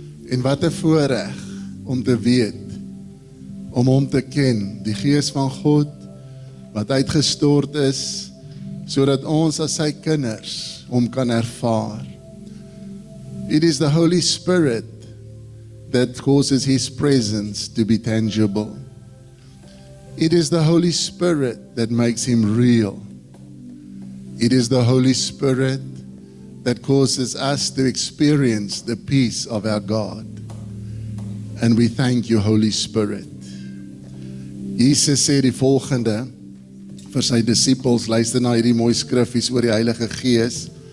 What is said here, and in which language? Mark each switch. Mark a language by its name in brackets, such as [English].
[Afrikaans] En wat 'n voorreg om te weet, om hom te ken, die Gees van God wat uitgestort is, sodat ons as sy kinders hom kan ervaar. [English] It is the Holy Spirit that causes His presence to be tangible. It is the Holy Spirit that makes Him real. It is the Holy Spirit that causes us to experience the peace of our God. And we thank you, Holy Spirit. [Afrikaans] Jesus sê die volgende vir sy disippels, luister na hierdie mooi skriffies oor die Heilige Gees.